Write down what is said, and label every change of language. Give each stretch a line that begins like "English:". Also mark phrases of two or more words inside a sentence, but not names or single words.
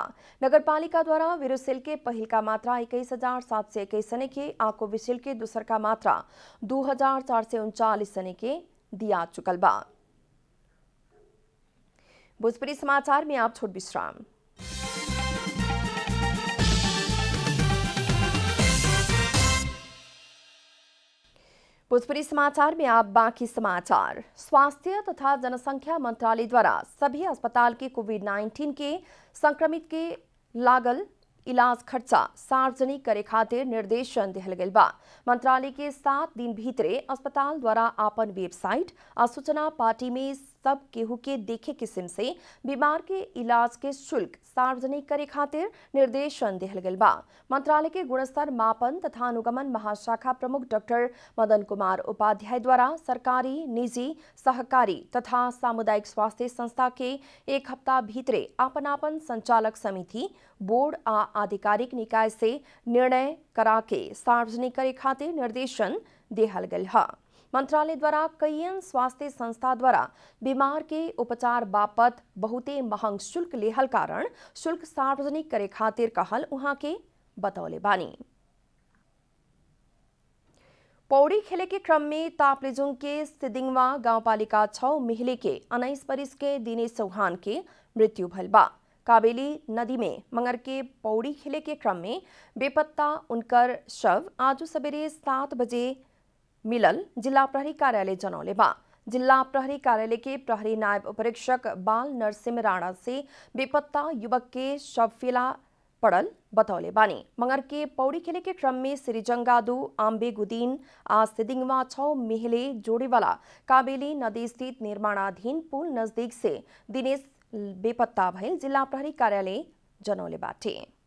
Bhojpuri: नगरपालिका द्वारा वेरोसेल के पहिल का मात्रा 21,721 जने के आ कोविशील्ड के दूसर का मात्रा 2,439 जने के दिया चुकल बा। भोजपुरी समाचार में आप छोट विश्राम। भोजपुरी समाचार में आप बाकी समाचार। स्वास्थ्य तथा जनसंख्या मंत्रालय द्वारा सभी अस्पताल के कोविड-19 के संक्रमित के लागल इलाज खर्चा सार्वजनिक करे खातिर निर्देशन दिहल गइल बा। मंत्रालय के 7 दिन भीतरे अस्पताल द्वारा आपन वेबसाइट आ सूचना पार्टी में सब केहू के देखे किस्म से बीमार के इलाज के शुल्क सार्वजनिक करे खातिर निर्देशन दिहल गइल बा। मंत्रालय के गुणस्तर मापन तथा अनुगमन महाशाखा प्रमुख डॉक्टर मदन कुमार उपाध्याय द्वारा सरकारी, निजी, सहकारी तथा सामुदायिक स्वास्थ्य संस्था के एक हफ्ता भीतरे आपन संचालक समिति, बोर्ड आ आधिकारिक निकाय से निर्णय करा के सार्वजनिक करे खातिर निर्देशन दिहल गइल है। मंत्रालय द्वारा कईयन स्वास्थ्य संस्था द्वारा बीमार के उपचार बापत बहुते महंग शुल्क लेहल कारण शुल्क सार्वजनिक करे खातिर कहल उहाँ के बतौले बानी। पौड़ी खेले के क्रम में तापलेजुंग के सिदिंगवा गांवपालिका 6 मिहिले के 19 बरिस के दिनेश चौहान के मृत्यु भइल बा। काबेली नदी में मंगर के पौड़ी खेले के क्रम में बेपत्ता उनकर शव आज सवेरे 7 बजे मिलल जिला प्रहरी कार्यालय जनौले बा। जिला प्रहरी कार्यालय के प्रहरी नायब उपरीक्षक बाल नरसिंह राणा से बेपत्ता युवक के शव फेला पड़ल बतौले बानी। मंगर के पौड़ी खेले के क्रम में सिरिजंगादू, आम्बे गुदीन आ सिदिंगवा 6 मिहिले जोड़े वाला काबेली नदी स्थित निर्माणाधीन पुल नजदीक से दिनेश बेपत्ता भइल जिला प्रहरी कार्यालय जनौले बाटे।